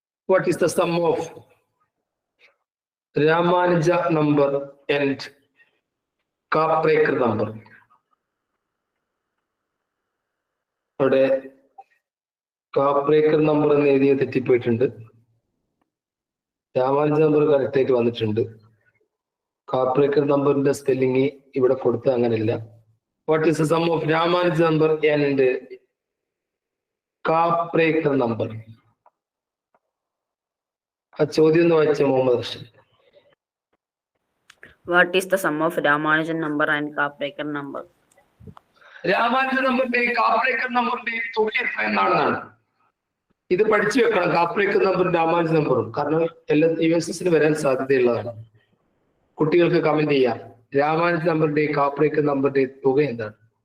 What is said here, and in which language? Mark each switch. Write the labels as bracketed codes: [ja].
[en] What is the sum of Ramanuja number and Kaprekar number? [ml] അവിടെ Kaprekar number എന്ന് എഴുതിയ തെറ്റിപ്പോയിട്ടുണ്ട്. Ramanuja number correct ആയിട്ട് വന്നിട്ടുണ്ട്. കാപ്രേക്കർ നമ്പറിന്റെ സ്പെല്ലിംഗ് ഇവിടെ കൊടുത്ത അങ്ങനെയില്ല. [en] What is the sum of Ramanuja number and Kaprekar number? [ml] ആ ചോദ്യം എന്ന് വായിച്ച Muhammad Rasheed. [en] What is the sum of Ramanujan number and Kapraekar number? [ml] Ramanujan നമ്പറിന്റെയും Kaprekar നമ്പറിന്റെയും തുക എത്ര എന്നാണെന്നാണ്. ഇത് പഠിച്ചു വെക്കണം, കാപ്രേക്കർ നമ്പറും രാമാനുജൻ നമ്പറും. കാരണം എല്ലാ USSന് വരാൻ സാധ്യതയുള്ളതാണ്. കുട്ടികൾക്ക് കമന്റ് ചെയ്യാം, രാമാനുജൻ നമ്പറിന്റെയും കാപ്രേക്കർ നമ്പറിന്റെയും തുക എന്താണ്?